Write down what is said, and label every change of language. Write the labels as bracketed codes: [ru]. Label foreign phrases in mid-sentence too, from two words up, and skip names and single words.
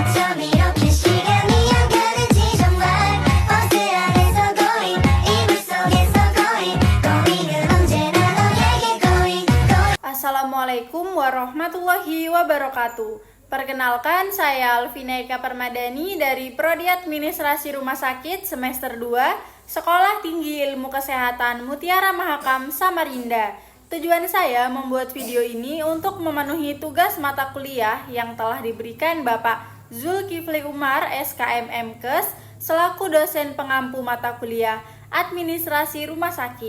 [ko] 밤 이렇게 시간이 안 가는지 정말 버스 안에서 going 이불 속에서 going 은 언제나 너에게 going. [ar] السلام عليكم ورحمة الله وبركاته. [id] Perkenalkan, saya Alvina Eka Permadani dari Prodi Administrasi Rumah Sakit semester 2 Sekolah Tinggi Ilmu Kesehatan Mutiara Mahakam Samarinda. Tujuan saya membuat video ini untuk memenuhi tugas mata kuliah yang telah diberikan Bapak Zulkifli Umar SKM MKes selaku dosen pengampu mata kuliah Administrasi Rumah Sakit.